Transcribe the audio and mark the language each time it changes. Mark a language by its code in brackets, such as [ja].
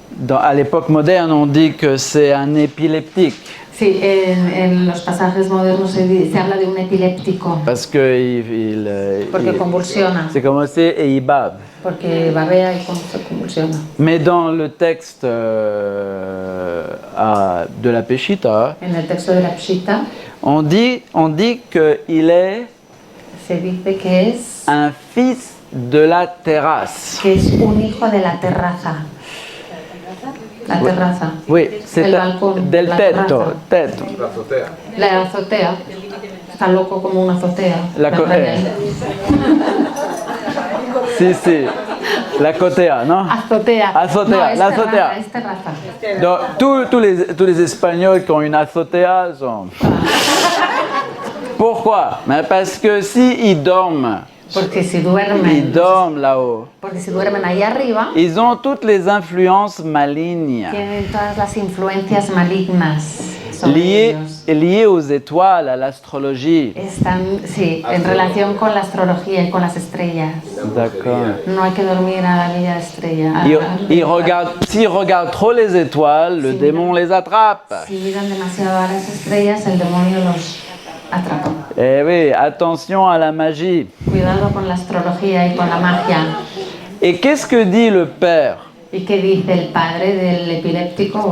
[fr] À l'époque moderne, on dit que c'est un épileptique. [es] Sí, en los pasajes modernos se habla de un epiléptico, [fr] Parce que [es] porque convulsiona, [fr] c'est commencé et il bave. [es] porque babea y se convulsiona. [fr] Mais dans le texte de la Peshitta, [es] En el texto de la Pshita [fr] on dit qu'il est [es] se dice que es [fr] un fils de la terrasse. [es] un hijo de la terraza. La terraza. [fr] Oui, c'est [es] El balcón, del la [it] tetto. [es] terraza. La azotea. La azotea. Está loco como una azotea. La co- Daniel. Si. La cotea, ¿no? Azotea. Azotea, No, es la terraza, azotea. es terraza. [fr] Donc, tous les Espagnols qui ont une azotea sont... Pourquoi? Mais parce que si ils dorment [es] Porque si duermen, [fr] là-haut, [es] porque si duermen ahí arriba, [fr] ils ont toutes les influences malignes [es] tienen todas las influencias malignas sobre ellos. [fr] liées aux étoiles, à l'astrologie. [es] Están, sí, en relación con la astrología y con las estrellas. [fr] D'accord. [es] No hay que dormir a la bella estrella. [fr] S'ils regardent trop les étoiles, le démon les attrape. [es] Si miran demasiado a las estrellas, el demonio los atrapa. [fr] Eh oui, attention à la magie. [es] Cuidado con la astrología y con la magia. [fr] Et qu'est-ce que dit le père? [es] ¿Y qué dice el padre del epiléptico o